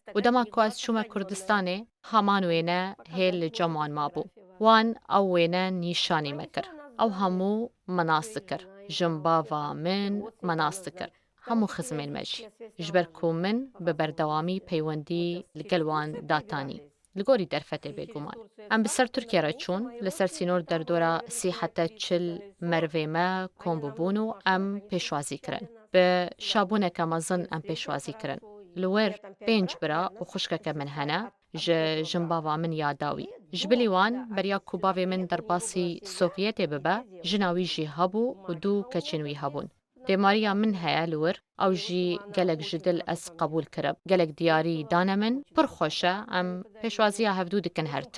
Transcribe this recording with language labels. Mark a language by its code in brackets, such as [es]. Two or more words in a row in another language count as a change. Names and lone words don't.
[ku] û dema ku ez çûme Kurdistanê, heman wêne hêl li cem wan mabû. Wan ew wêne nîşanî me kir. Ew hemû me nas dikir. Jin bava min me nas dikir. Hemû xizmên me jî. Ji ber ku min bi berdewamî peywendî li gel wan datanî. لگۆری دەرفەتێ بێگومان. ئەم بسەر تورکیا را چوون لەسەر سینۆر دەردۆرە 30 مەرڤێمە کۆم ببوون و ئەم پێشوازی کرن. بە شابوونێکە مەزن ئەم پێشوازی کرن. لەوێر 5 برا و خوشکەکە من هەنە ji ژنباوا min ya dawî. Ji bilî wan beriya ku bavê min derbasî Sovyetê bibe, jina wî jî hebû û 2 keçên wî hebûn. Dêmariya min heye li wir, ew jî gelek ji dil ez qebûl kirib. Gelek diyarî dane min, pir xweş e, em pêşwaziya hevdû dikin her tim.